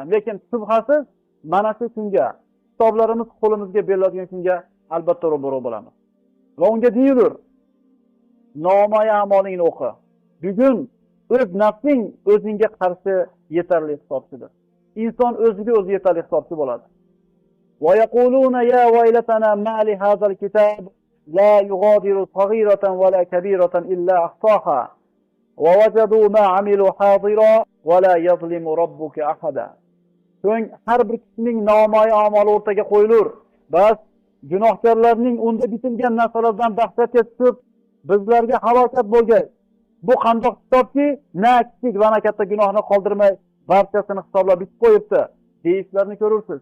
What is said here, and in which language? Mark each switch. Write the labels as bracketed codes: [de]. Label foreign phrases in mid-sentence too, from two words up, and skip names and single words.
[uz] Lekin shubhasiz mana shu kunga, kitoblarimiz qo'limizga beriladigan kunga albatta ro'baro bo'lamiz. Va unga deyilur: nomai a'molingni o'qi. Bugun o'z nafsing o'zingga qarshi yetarli hisobchidir. Inson o'ziga o'zi yetarli hisobchi bo'ladi. [ar] ويقولون يا ويلتنا ما لهذا الكتاب لا يغادر صغيرة ولا كبيرة إلا أحصاها ووجدوا ما عملوا حاضرا ولا يظلم ربك أحدا. [uz] So'ng har bir kishining nomai a'moli o'rtaga qo'yilur. Bas gunohkorlarning unda bitilgan narsalardan dahshatga tushib, bizlarga halokat bo'lgan. Bu qandoq kitobki, na kichik va na katta gunohni qoldirmay, barchasini hisoblab bitib qo'yibdi, deyishlarini ko'rursiz.